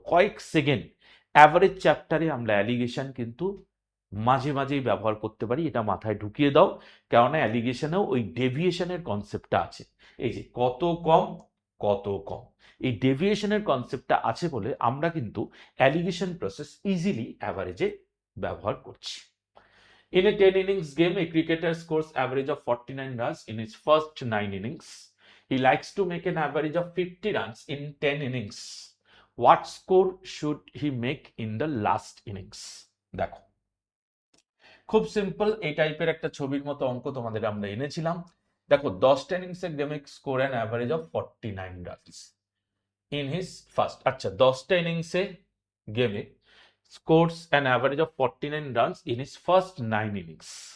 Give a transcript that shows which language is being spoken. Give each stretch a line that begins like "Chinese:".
Bangla: কয়েক second average চ্যাপ্টারে আমরা অ্যালিগেশন কিন্তু মাঝে মাঝেই ব্যবহার করতে পারি, এটা মাথায় ঢুকিয়ে দাও, কেননা অ্যালিগেশনেও ওই ডেভিয়েশনের কনসেপ্টটা আছে। এই যে কত কম কত কম, এই ডেভিয়েশনের কনসেপ্টটা আছে বলে আমরা কিন্তু অ্যালিগেশন প্রসেস ইজিলি অ্যাভারেজে ব্যবহার করছি।
English: In a 10 innings game, a cricketer scores average of 49 runs in his first 9 innings. He likes to make an average of 50 runs in 10 innings. What score should he make in the last innings?
Bangla: দেখো খুব simple, এই টাইপের একটা ছবির মতো অঙ্ক তোমাদের আমরা এনেছিলাম।
English: দেখো 10টা ইনিংসে গেমে score an average of 49 runs in his first, আচ্ছা 10টা ইনিংসে গেমে scores an average of 49 runs in his first 9 innings.